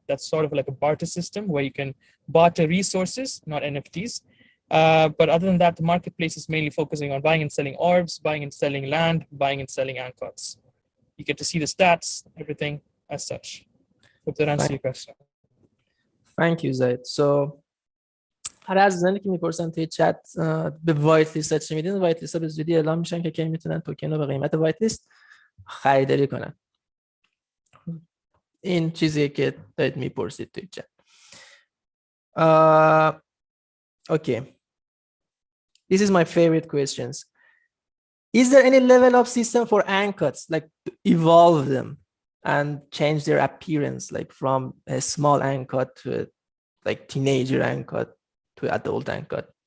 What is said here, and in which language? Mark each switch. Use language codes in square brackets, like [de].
[en] That's sort of like a barter system where you can barter resources, not NFTs. But other than that, the marketplace is mainly focusing on buying and selling orbs, buying and selling land, buying and selling Ankots. You get to see the stats, everything as such. Hope that answers your question. Thank you, Zaid. So [fa] هر عزیزانی که میپرسن توی چت به وایت لیست چی میدین، وایت لیست ها به زودی اعلام میشن که کی میتونن توکن رو به قیمت وایت لیست خریداری کنن. این چیزیه که دارید میپرسید توی چت. [en] Okay. This is my favorite questions. Is there any level up system for Ankots, like to evolve them and change their appearance, like from a small Ankot to a like teenager Ankot to adult Ankot?